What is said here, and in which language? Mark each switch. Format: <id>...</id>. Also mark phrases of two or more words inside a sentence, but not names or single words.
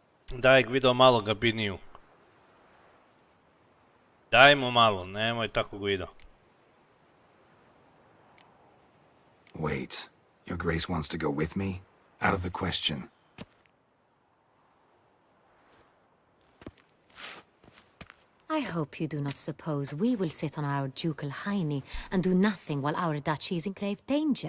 <hr>Daj Guido malo Gabiniju. Dajmo malo, nemoj tako Guido.</hr> <en>Wait, Your Grace wants to go with me? Out of the question. I hope you do not suppose we will sit on our ducal hiney and do nothing while our duchy is in grave danger.</en>